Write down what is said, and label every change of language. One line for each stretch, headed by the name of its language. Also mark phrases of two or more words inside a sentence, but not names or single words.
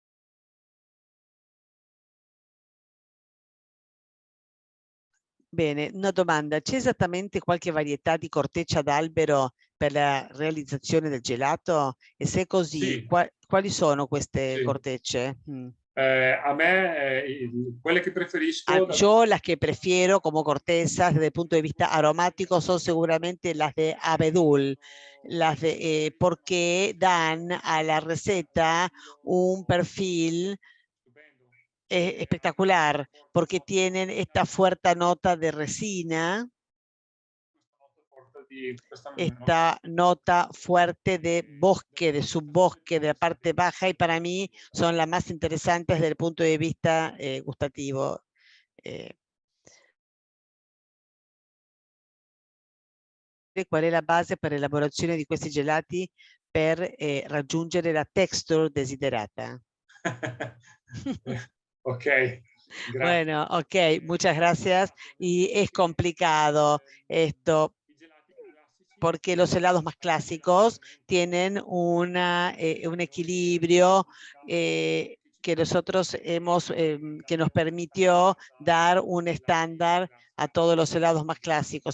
Italian: Bene, una domanda. C'è esattamente qualche varietà di corteccia d'albero per la realizzazione del gelato? E se è così, Sì. quali sono queste Sì. cortecce? A me, quelle che preferisco...
Spanish: Yo las que prefiero como cortezas desde el punto de vista aromático son seguramente las de abedul, porque dan a la receta un perfil espectacular, porque tienen esta fuerte nota de resina, esta nota fuerte de bosque, de subbosque, de la parte baja, y para mí son las más interesantes desde el punto de vista gustativo.
Italian: Qual è la base per l'elaborazione di questi gelati per raggiungere la texture desiderata?
Spanish: Ok, gracias. Bueno, ok, muchas gracias. Y es complicado esto, porque los helados más clásicos tienen un equilibrio que nosotros que nos permitió dar un estándar a todos los helados más clásicos.